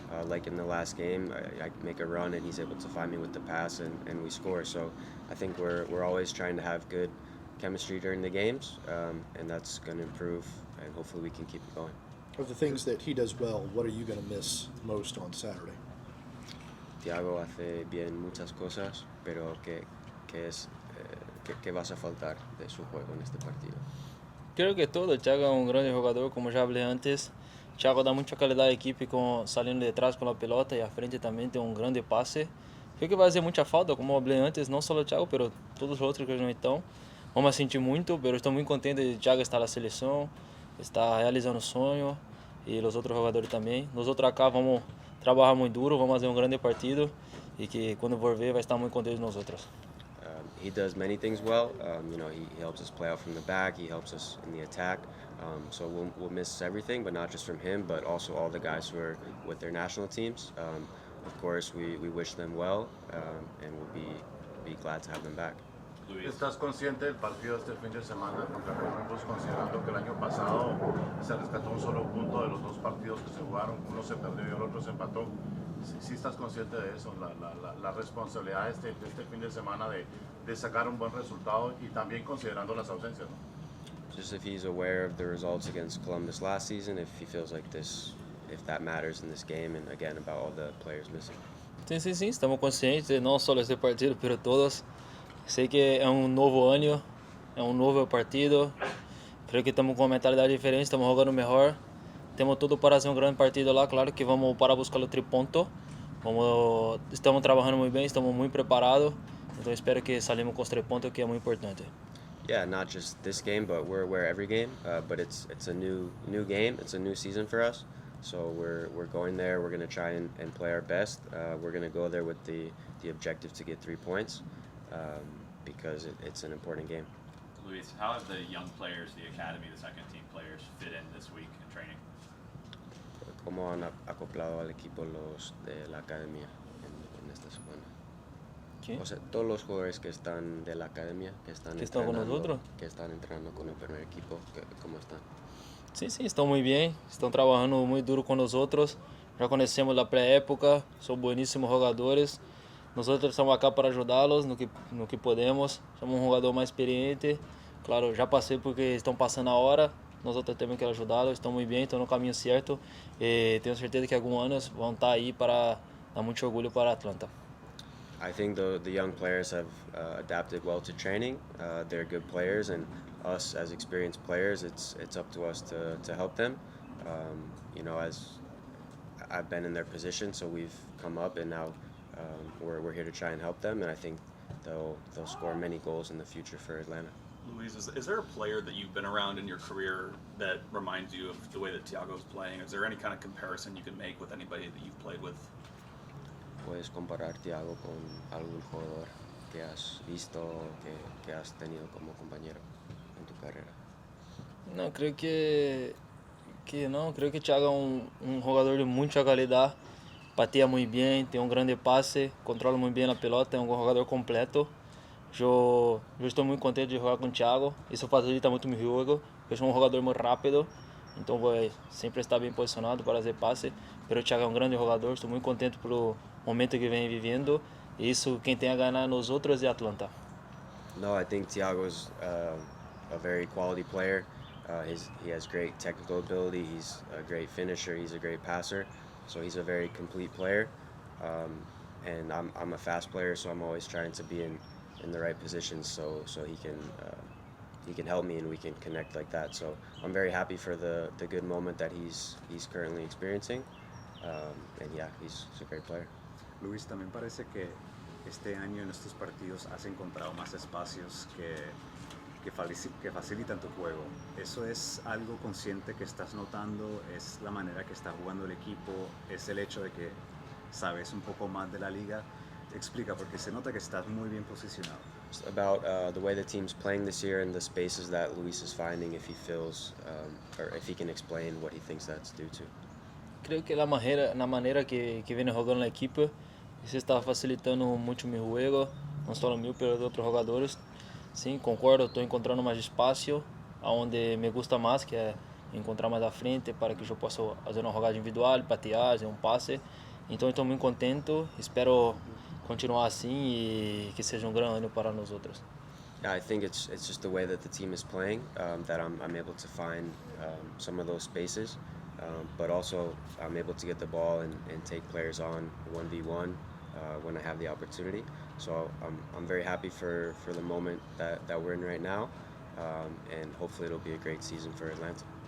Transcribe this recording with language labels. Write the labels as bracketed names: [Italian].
[English] Like in the last game, I make a run and he's able to find me with the pass, and we score. So I think we're always trying to have good chemistry during the games, and that's going to improve, and hopefully we can keep it going. Of the things that he does well, what are you going to miss most on Saturday? [Spanish] Thiago hace bien muchas cosas, pero que es qué vas a faltar de su juego en este partido? Creo que todo. [Portuguese] Thiago é um grande jogador, como já falei antes. Thiago dá muita qualidade à equipe saindo de trás com a pelota e à frente também tem um grande passe. [Spanish] Creo [Portuguese] que vai fazer muita falta, como eu falei antes, não só o Thiago, mas todos os outros que não estão. Vamos sentir muito, mas estou muito contente de Thiago estar na seleção, está realizando o sonho e os outros jogadores também. Nós outros acá vamos trabalhar muito duro, vamos fazer um grande partido e que quando for ver vai estar muito contente de nós outros. [English] He does many things well. He helps us play out from the back. He helps us in the attack. So we'll miss everything, but not just from him, but also all the guys who are with their national teams. Of course, we wish them well, and we'll be glad to have them back. Luis. [Spanish] ¿Estás consciente del partido este fin de semana contra Columbus, considerando que el año pasado se rescató un solo punto de los dos partidos que se jugaron, uno se perdió y el otro se empató? ¿Sí estás consciente de eso, la responsabilidad de este fin de semana de sacar un buen resultado y también considerando las ausencias, ¿no? [English] Just if he's aware of the results against Columbus last season, if he feels like if that matters in this game, and again about all the players missing. [Portuguese] Sim, estamos conscientes, não só desse partido, mas todos. Sei que é um novo ano, é um novo partido. Creio que estamos com uma mentalidade diferente, estamos jogando melhor. Temos tudo para ser um grande partido lá. Claro que vamos para buscar o triponto. Estamos trabalhando muito bem, estamos muito preparados. Então espero que saímos com os 3 pontos, que é muito importante. [English] Yeah, not just this game, but we're aware every game. But it's a new game. It's a new season for us. So we're going there. We're going to try and play our best. We're going to go there with the objective to get 3 points. Because it's an important game. Luis, how have the young players, the academy, the second team players fit in this week in training? [Spanish] ¿Cómo han acoplado al equipo los de la academia en esta semana? ¿Qué? O sea, todos los jugadores que están de la academia, que están están con nosotros? Que están entrenando con el primer equipo, ¿cómo están? [Portuguese] Sim, estão muito bem. Estão trabalhando muito duro com nós outros. Já conhecemos da pré-época, são bueníssimos jogadores. Nós outros estamos aqui para ajudá-los no que podemos. Somos um jogador mais experiente. Claro, já passei porque estão passando a hora. Nós outros temos que ajudá-los. Estão muito bem, estão no caminho certo. E tenho certeza que alguns anos vão estar aí para dar muito orgulho para a Atlanta. [English] I think the young players have adapted well to training. They're good players, and us as experienced players, it's up to us to help them. As I've been in their position, so we've come up, and now we're here to try and help them, and I think they'll score many goals in the future for Atlanta. Luis, is there a player that you've been around in your career that reminds you of the way that Thiago's playing? Is there any kind of comparison you can make with anybody that you've played with? [Spanish] ¿Puedes comparar Thiago con algún jugador que has visto, que has tenido como compañero en tu carrera? [Portuguese] Não, creio que não. Creio que o Thiago é um jogador de muita qualidade. Pateia muito bem, tem um grande passe, controla muito bem a pelota, é um jogador completo. Eu estou muito contente de jogar com o Thiago. Isso facilita muito meu jogo. Eu sou um jogador muito rápido, então vou sempre estar bem posicionado para fazer passe. Mas o Thiago é um grande jogador, estou muito contente pelo momento que vem vivendo. E isso quem tem a ganhar nos outros é Atlanta. [English] No, I think Thiago's a very quality player. He has great technical ability. He's a great finisher. He's a great passer. So he's a very complete player. And I'm a fast player, so I'm always trying to be in the right positions so he can help me and we can connect like that. So I'm very happy for the good moment that he's currently experiencing. And yeah, he's a great player. [Spanish] Luis, también parece que este año en estos partidos has encontrado más espacios que facilitan tu juego. ¿Eso es algo consciente que estás notando? ¿Es la manera que está jugando el equipo? ¿Es el hecho de que sabes un poco más de la liga? Explica, porque se nota que estás muy bien posicionado. [English] Just about the way the team's playing this year and the spaces that Luis is finding, if he feels, or if he can explain what he thinks that's due to. [Portuguese] Creio que na maneira que vem jogando na equipe, isso está facilitando muito meu jogo, não só o meu, pelos outros jogadores. Sim, concordo, estou encontrando mais espaço, onde [Spanish] me gusta [Portuguese] mais, que é encontrar mais à frente para que eu possa fazer uma jogada individual, patear, fazer um passe. Então estou muito contente, espero continuar assim e que seja grande ano para nós outros. [English] Yeah, I think it's just the way that the team is playing that I'm able to find some of those spaces, but also I'm able to get the ball and take players on 1v1 when I have the opportunity. So I'm very happy for the moment that we're in right now, and hopefully it'll be a great season for Atlanta.